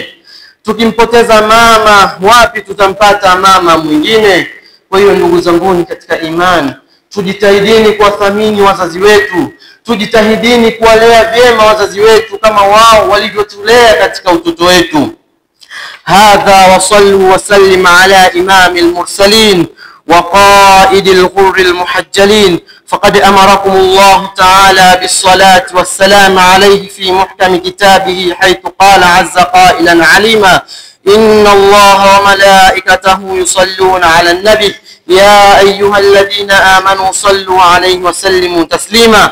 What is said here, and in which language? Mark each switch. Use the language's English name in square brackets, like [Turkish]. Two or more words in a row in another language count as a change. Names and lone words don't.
[Swahili] Tukimpoteza mama, wapi tutampata mama mwingine? Kwa hiyo ndugu zangu katika imani, tujitahidini kuwathamini wazazi wetu, tujitahidini kuwalea vyema wazazi wetu kama wao walivyotulea katika utoto wetu. [Arabic] هذا وصلوا وسلم على إمام المرسلين وقائد الغر المحجلين، فقد أمركم الله تعالى بالصلاة والسلام عليه في محكم كتابه، حيث قال عز قائلا عليما: إن الله وملائكته يصلون على النبي يا أيها الذين آمنوا صلوا عليه وسلموا تسليما.